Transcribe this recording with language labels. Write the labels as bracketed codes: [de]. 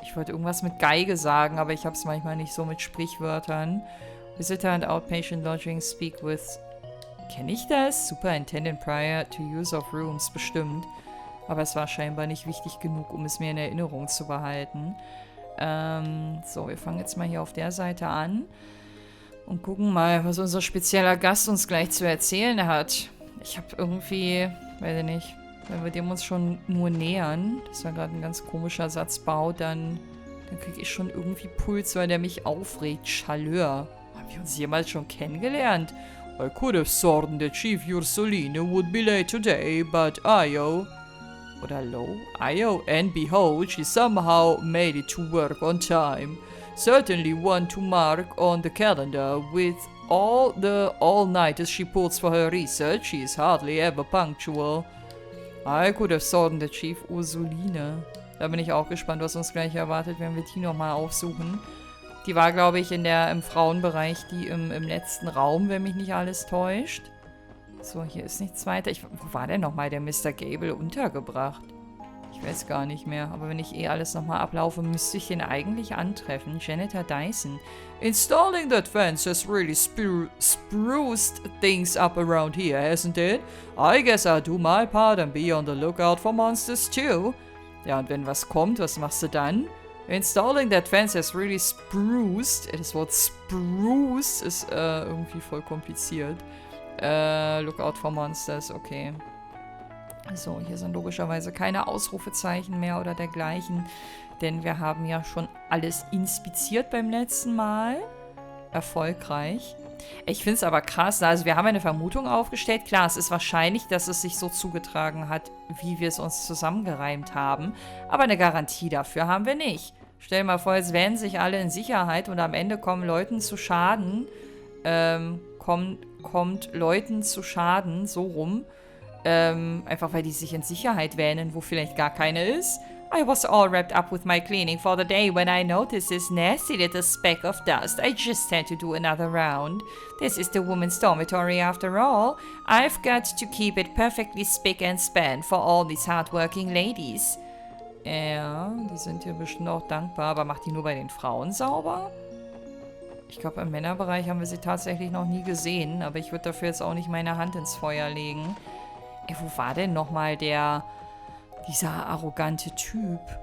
[de] Ich wollte irgendwas mit Geige sagen, aber ich habe es manchmal nicht so mit Sprichwörtern. [en] Visitor and Outpatient Lodging speak with... [de] Kenne ich das? [en] Superintendent prior to use of rooms, [de] bestimmt. Aber es war scheinbar nicht wichtig genug, um es mir in Erinnerung zu behalten. So, wir fangen jetzt mal hier auf der Seite an. Und gucken mal, was unser spezieller Gast uns gleich zu erzählen hat. Ich habe irgendwie... Weiß ich nicht... Wenn wir dem uns schon nur nähern, das war gerade ein ganz komischer Satzbau, dann kriege ich schon irgendwie Puls, weil der mich aufregt. Chaleur. Haben wir uns jemals schon kennengelernt? [en] I could have sworn that Chief Ursulino would be late today, but Io... [de] Oder Lo? [en] Io, and behold, she somehow made it to work on time. Certainly one to mark on the calendar. With all the all-nighters she pulls for her research, she is hardly ever punctual. I could have sworn the Chief Ursuline. [de] Da bin ich auch gespannt, was uns gleich erwartet, wenn wir die nochmal aufsuchen. Die war, glaube ich, im Frauenbereich, die im letzten Raum, wenn mich nicht alles täuscht. So, hier ist nichts weiter. Wo war denn nochmal der Mr. Gable untergebracht? Ich weiß gar nicht mehr. Aber wenn ich alles nochmal ablaufe, müsste ich ihn eigentlich antreffen. Janitor Dyson. [en] Installing that fence has really spruced things up around here, hasn't it? I guess I'll do my part and be on the lookout for monsters too. [de] Ja, und wenn was kommt, was machst du dann? [en] Installing that fence has really spruced. [de] Das Wort spruced ist irgendwie voll kompliziert. [en] Lookout for monsters, okay. [de] So, hier sind logischerweise keine Ausrufezeichen mehr oder dergleichen, denn wir haben ja schon alles inspiziert beim letzten Mal. Erfolgreich. Ich finde es aber krass, also wir haben eine Vermutung aufgestellt. Klar, es ist wahrscheinlich, dass es sich so zugetragen hat, wie wir es uns zusammengereimt haben, aber eine Garantie dafür haben wir nicht. Stell dir mal vor, jetzt wären sich alle in Sicherheit und am Ende kommen Leuten zu Schaden, kommt Leuten zu Schaden, so rum, einfach weil die sich in Sicherheit wähnen, wo vielleicht gar keine ist. [en] I was all wrapped up with my cleaning for the day when I noticed this nasty little speck of dust. I just had to do another round. This is the women's dormitory after all. I've got to keep it perfectly spick and span for all these hardworking ladies. [de] Ja, die sind hier bestimmt auch dankbar, aber macht die nur bei den Frauen sauber? Ich glaube, im Männerbereich haben wir sie tatsächlich noch nie gesehen, aber ich würde dafür jetzt auch nicht meine Hand ins Feuer legen. Wo war denn nochmal dieser arrogante Typ?